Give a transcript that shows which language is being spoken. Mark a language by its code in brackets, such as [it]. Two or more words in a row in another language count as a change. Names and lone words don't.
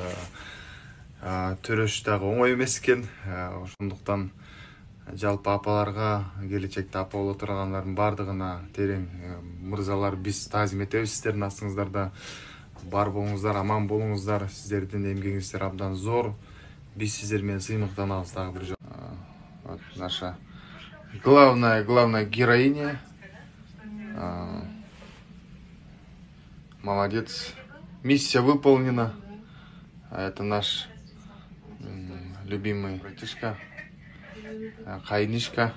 [ky] Төрөш дагы оңой эмес экен. Ошондуктан жалпы апаларга, келечекте апа боло тургандардын бардыгына терең мырзалар биз таазим этебиз. Сиздердин астыңыздарда бар болуңуздар, аман болуңуздар. Сиздердин эмгегиңиздер абдан зор. Биз сиздер менен сыймыктанабыз. Дагы бир [ru] вот наша главная героиня. Молодец. Миссия выполнена. Это наш любимый братишка, Кайнишка.